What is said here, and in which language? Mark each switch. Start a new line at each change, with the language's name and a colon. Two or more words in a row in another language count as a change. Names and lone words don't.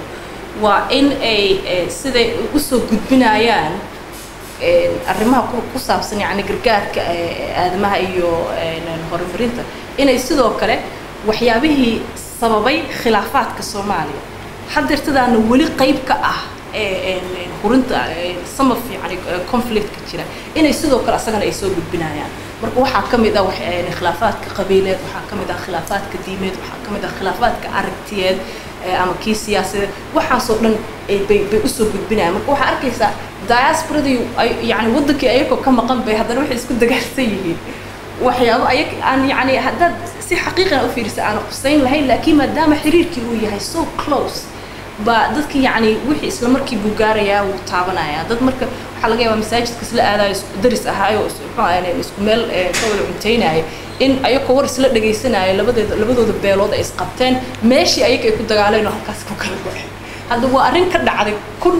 Somali: waa in ay siday u soo gudbinayaan arrimaha ku saabsan yani gargaarka aadamaha iyo horumarinta inay sidoo kale waxyaabihii sababay khilaafaadka Soomaaliya haddeertadaana weli qayb ka ah hurinta
English: some of
Somali: yani conflict ka jira inay sidoo kale asagana ay soo gudbinayaan marka waxaa ka mid ah khilaafaadka qabiileed waxaa ka mid ah khilaafaadka diimeed waxaa ka mid ah khilaafaadka aragtiyeed ama kii siyaasadeed waxaasoo dhan bay u soo gudbinayaan marka waxaa arkaysaa diasporadii yani wadankii ayagoo ka maqan bay haddana waxay isku dagaalsan yihiin waxyaabo ayag aan yani haddaad si xaqiiqan u fiirisa aan qusayn lahayn laakiin maadaama xiriirkii uu yahay
English: so close
Somali: ba dadka yani wixii isla markii buu gaarayaa wuu taabanayaa dad marka waxaa laga yaabaa masaajidka isla aadayo daris ahaayo isku meel ka wada cuntaynaya in ayagoo war isla dhagaysanaya labadooda beelood ay isqabteen meeshii ayaga ay ku dagaaleen oo halkaas ku kala go'ay hadda waa arrin ka dhacday 1,000